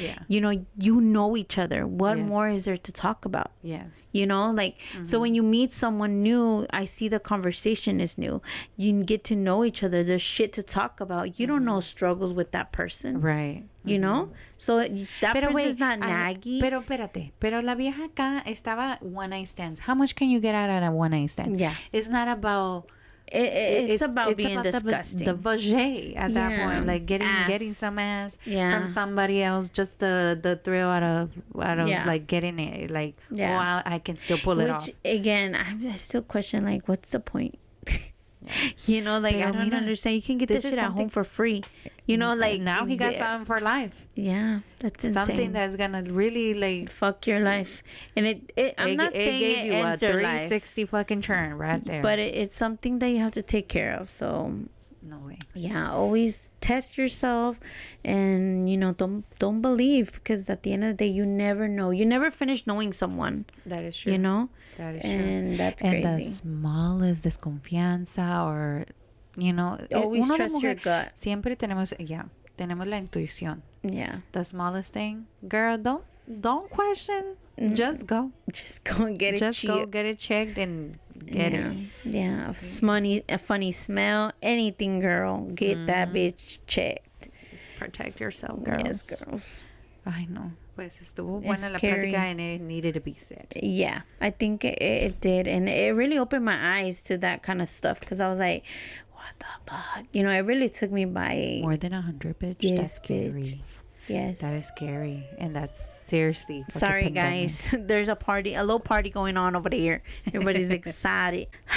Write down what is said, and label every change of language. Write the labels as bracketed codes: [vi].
[en] You know each other. What more is there to talk about? You know, like, so when you meet someone new, I see the conversation is new. You get to know each other. There's shit to talk about. You don't know struggles with that person. Right. You know? So that person's not naggy. [es] Pero espérate. Pero la vieja acá estaba [en] one night stands. How much can you get out of a one night stand? Yeah. It's not about... It's about being disgusting. The vajay at that point, like getting some ass from somebody else, just the thrill out of like getting it, like I can still pull it off. Which again, I still question, like, what's the point? You know, like, I don't understand. You can get this shit at home for free. You know, like, now he got something for life. Yeah, that's insane. Something that's gonna really, like, fuck your life. And I'm not saying it ends your life. 360 fucking turn right there. But it's something that you have to take care of. So no way. Yeah, always test yourself, and don't believe, because at the end of the day, you never know. You never finish knowing someone. That is true. You know. That is and true. That's crazy. And the smallest [es] desconfianza, [en] or always trust your gut. [es] Siempre tenemos la intuición. [en] Yeah. The smallest thing, girl, don't question. Just go and get it checked. Just go get it checked and get it. Yeah, a funny smell, anything, girl. Get that bitch checked. Protect yourself, girls. Yes, girls. I know. [es] Pues estuvo buena la plática, [en] and it needed to be said. Yeah, I think it did, and it really opened my eyes to that kind of stuff, because I was like, what the fuck? You know, it really took me by... More than 100, bitch. Yes, that's scary. Bitch. Yes. That is scary. And that's seriously... Sorry, guys. There's a little party going on over there. Everybody's excited.